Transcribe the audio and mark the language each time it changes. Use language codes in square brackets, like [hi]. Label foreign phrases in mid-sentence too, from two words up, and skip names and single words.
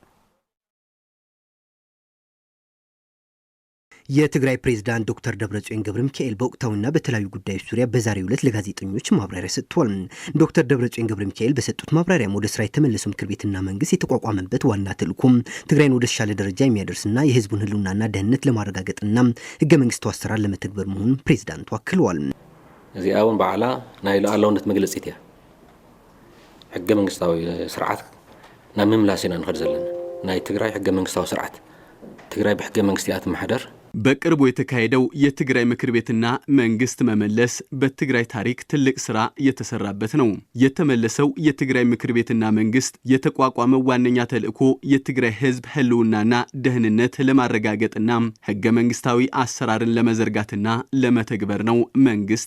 [am] የትግራይ ፕሬዝዳንት ዶክተር ደብረጽዮን ገብረ ሚካኤል በወቅታዊና በተለያዩ ጉዳዮች ዙሪያ በዛሬው ዕለት ለጋዜጠኞች ማብራሪያ ሰጥተዋል። ዶክተር ደብረጽዮን ገብረ ሚካኤል በሰጡት ማብራሪያም ወደ ስራ የተመለሰው ምክር ቤትና መንግስት የተቋቋመበት ዋና ተልዕኮም ትግራይን ወደ ተሻለ ደረጃ የሚያደርስና የህዝቡን ህልውናና ደህንነት ለማረጋገጥና ህገ መንግስታዊ አሰራር ለመተግበር መሆኑን ፕሬዝዳንቱ አክለዋል። [ti] እዚአውን በዓላ ናይ ሉዓላውነት መግለጺት እያ ህገ መንግስታዊ ስርዓት ናብ ምምላስ ኢና ንኸድ ዘለና ናይ ትግራይ ህገ መንግስታዊ ስርዓት ትግራይ በህገ መንግስታዊ ማህደር [am] በቅርቡ የተካሄደው የትግራይ ምክር ቤትና መንግስት መመለስ በትግራይ ታሪክ ትልቅ ስራ የተሰራበት ነው። የተመለሰው የትግራይ ምክር ቤትና መንግስት የተቋቋመው ዋነኛ ተልዕኮ የትግራይ ህዝብ ህልውናና ደህንነት ለማረጋገጥና ህገ መንግስታዊ አሰራርን ለመዘርጋትና ለመተግበር ነው መንግስት